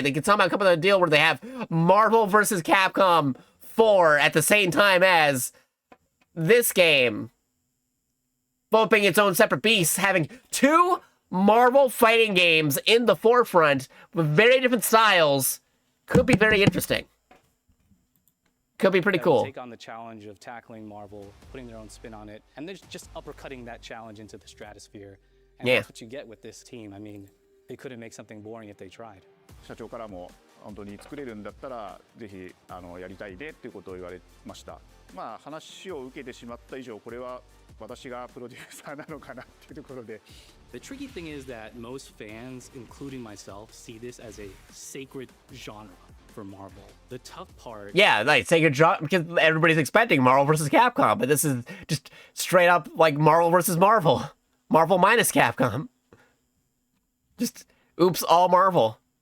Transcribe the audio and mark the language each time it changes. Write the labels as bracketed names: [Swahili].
[English] They could somehow come up with a deal where they have Marvel vs. Capcom 4 at the same time as this game, both being its own separate beasts, having 2 Marvel fighting games in the forefront with very different styles could be very interesting. Could be pretty cool. Take on the challenge of tackling Marvel, putting their own spin on it, and they're just uppercutting that challenge into the stratosphere. And Yeah. that's what you get with this team. I mean, they couldn't make something boring if they tried. [Japanese] 社長からも本当に作れるんだったらぜひやりたいねっていうことを言われました。まあ話を受けてしまった以上これは私がプロデューサーなのかなっていうところで。 [English] The tricky thing is that most fans, including myself, see this as a sacred genre for Marvel. The tough part... Yeah, like, sacred genre, because everybody's expecting Marvel versus Capcom, but this is just straight up like Marvel versus Marvel. Marvel minus Capcom. Just, oops, all Marvel.